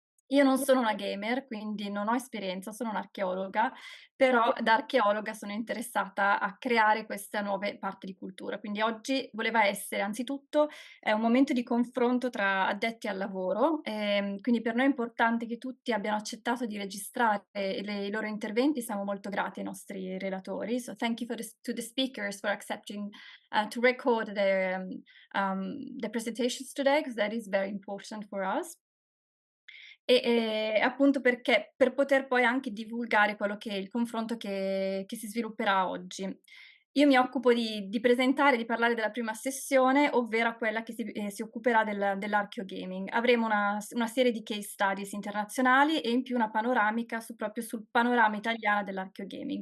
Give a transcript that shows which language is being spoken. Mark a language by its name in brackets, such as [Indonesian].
[Italian] Io non sono una gamer, quindi non ho esperienza, sono un'archeologa, però da archeologa sono interessata a creare queste nuove parti di cultura. Quindi oggi voleva essere anzitutto un momento di confronto tra addetti al lavoro, quindi per noi è importante che tutti abbiano accettato di registrare i loro interventi, siamo molto grati ai nostri relatori. [English] So thank you to the speakers for accepting to record their presentations today, because that is very important for us. [Italian] Appunto perché per poter poi anche divulgare quello che è il confronto che si svilupperà oggi. Io mi occupo di presentare, di parlare della prima sessione, ovvero quella che si occuperà dell'archaeogaming. Avremo una serie di case studies internazionali e in più una panoramica proprio sul panorama italiano dell'archaeogaming.